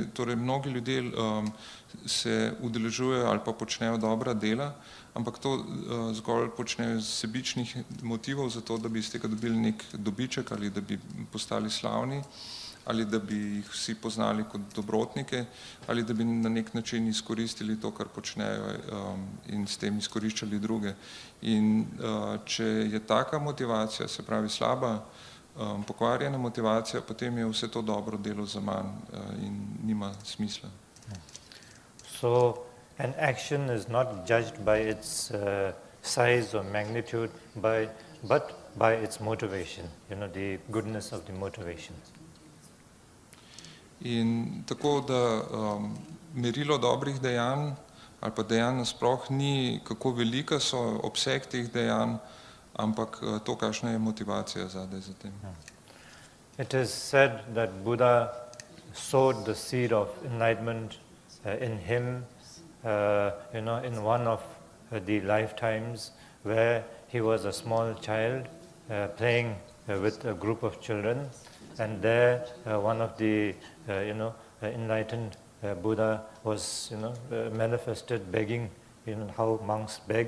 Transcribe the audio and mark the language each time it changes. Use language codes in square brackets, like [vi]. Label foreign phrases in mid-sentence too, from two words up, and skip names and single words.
[sl] Torej, mnogi ljudje se udeležujejo ali pa počnejo dobra dela, ampak to zgolj počnejo iz sebičnih motivov, zato da bi iz tega dobili nek dobiček ali da bi postali slavni, ali da bi jih vsi poznali kot dobrotnike, ali da bi na nek način izkoristili to, kar počnejo in s tem izkoriščali druge. In če je taka motivacija, se pravi slaba, pokvarjena motivacija, potem je vse to dobro delo za manj in nima smisla. [en] So an action is not judged by its size or magnitude, but by its motivation, the goodness of the motivation. [sl] In tako da merilo dobrih dejanj ali pa dejanj nasploh ni, kako velika so obseg teh dejanj, ampak to, kakšna je motivacija zadaj za tem. [en] It is said that Buddha sowed the seed of enlightenment in him, in one of the lifetimes where he was a small child playing with a group of children, and there one of the enlightened Buddha was manifested begging, how monks beg.